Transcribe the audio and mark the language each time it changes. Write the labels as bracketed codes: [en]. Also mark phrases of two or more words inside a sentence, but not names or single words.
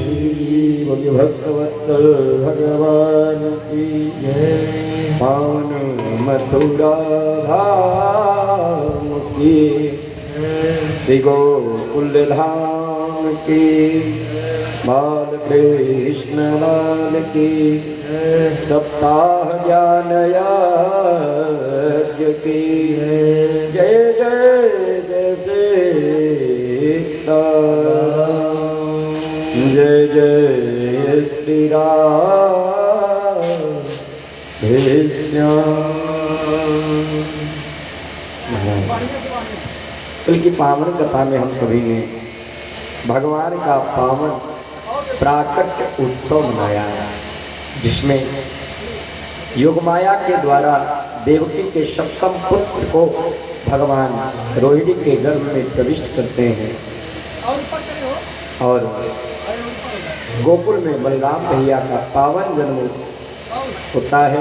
[hi] बोलिए भक्तवत्सल भगवान की जय। पावन मथुरा धाम की, श्री गोकुल धाम की, बाल कृष्ण लाल की, सप्ताह ज्ञान यज्ञ की जय जय जय सीताराम, जय जय श्री राम हे श्याम। कल की पावन कथा में हम सभी ने भगवान का पावन प्राकट्य उत्सव मनाया, जिसमें योगमाया के द्वारा देवकी के सप्तम पुत्र को भगवान रोहिणी के गर्भ में प्रविष्ट करते हैं और गोकुल में बलराम भैया का पावन जन्म होता है।